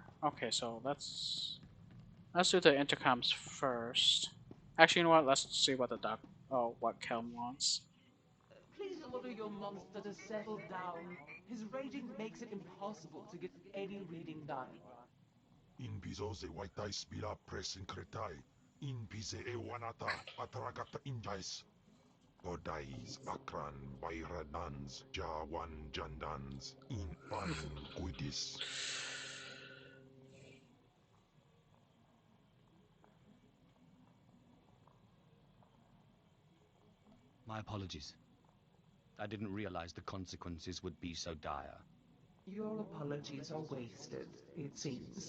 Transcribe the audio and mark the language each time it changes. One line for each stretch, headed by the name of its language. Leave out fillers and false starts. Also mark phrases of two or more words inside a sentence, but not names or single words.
English: Okay, so let's do the intercoms first. Actually, you know what? Let's see what what Kelm wants. Please order your monster to settle down. His raging makes it impossible to get any reading done. In piso se waitai spila presincretai. In pise e wanata atragata injais. Godais akran bayradans jawan jandans in panin guidis. My apologies. I didn't realize the consequences would be so dire. Your apologies are wasted, it seems.